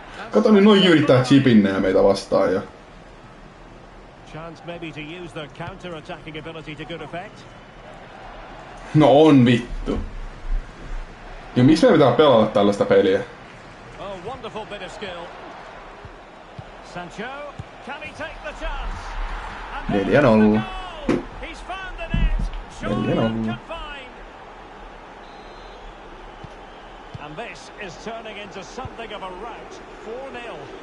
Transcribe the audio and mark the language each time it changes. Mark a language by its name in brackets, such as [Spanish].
[Finnish] Kato niin noin yrittää chipinnejä meitä vastaan jo. [English] Chance maybe to use their counter-attacking ability to good effect. [Finnish] No on vittu. Ja miksi me pitää pelata tällaista peliä? [English] Oh, wonderful bit of skill. Sancho, can he take the chance? 4-0. He's found the net. Surely confined. And this is turning into something of a rout. 4-0.